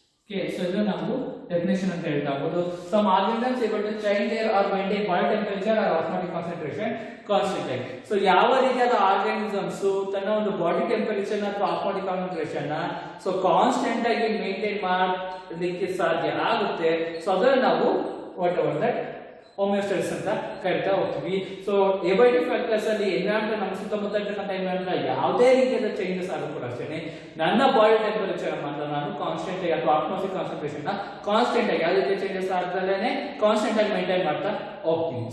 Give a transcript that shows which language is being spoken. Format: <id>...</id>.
<kn>Okay, so ಇದು ನಾವು definition ಅಂತ ಹೇಳ್ತಾ ಹೋಗೋದು.</kn> <en>Some organisms able to change their or maintain body temperature or osmotic concentration constantly.</en> <kn>So ಯಾವ ರೀತಿಯಾದ ಆರ್ಗಾನಿಸಮ್ಸ್ ತನ್ನ ಒಂದು ಬಾಡಿ ಟೆಂಪರೇಚರ್ ಅಥವಾ ಆಸ್ಮಾಟಿಕ್ ಕಾನ್ಸಂಟ್ರೇಷನ್ ಸೊ ಕಾನ್ಸ್ಟೆಂಟ್ ಆಗಿ ಮೇಂಟೈನ್ ಮಾಡಲಿಕ್ಕೆ ಸಾಧ್ಯ ಆಗುತ್ತೆ. ಸೊ ಅದನ್ನ ನಾವು ವಾಟ್ ಎವರ್ ದಟ್ ಹೋಮಿಯೋಸ್ಟಾಸಿಸ್ ಅಂತ ಕರಿತಾ ಹೋಗ್ತೀವಿ. ಸೊ ಎಬೈಟಿಕ್ ಫ್ಯಾಕ್ಟರ್ಸ್ ಅಲ್ಲಿ ಎನ್ವಿರಾನ್ಮೆಂಟ್ ನಮ್ಮ ಸುತ್ತಮುತ್ತ ಇರ್ತಕ್ಕಂಥ ಎನ್ವಿರಾನ್ಮೆಂಟ್ ಯಾವುದೇ ರೀತಿಯಾದ ಚೇಂಜಸ್ ಆದರೂ ಕೂಡ ಅಷ್ಟೇ ನನ್ನ ಬಾಡಿ ಟೆಂಪರೇಚರ್ ಮಾತ್ರ ನಾನು ಕಾನ್ಸ್ಟೆಂಟ್ ಆಗಿ ಅಥವಾ ಆಟ್ಮಾಸ್ಫಿಯರ್ ಕಾನ್ಸಂಟ್ರೇಷನ್ ಕಾನ್ಸ್ಟೆಂಟ್ ಆಗಿ ಯಾವುದೇ ರೀತಿಯ ಚೇಂಜಸ್ ಆಗದಲ್ಲೇ ಕಾನ್ಸ್ಟೆಂಟ್ ಆಗಿ ಮೇಂಟೈನ್ ಮಾಡ್ತಾ ಹೋಗ್ತೀನಿ.</kn>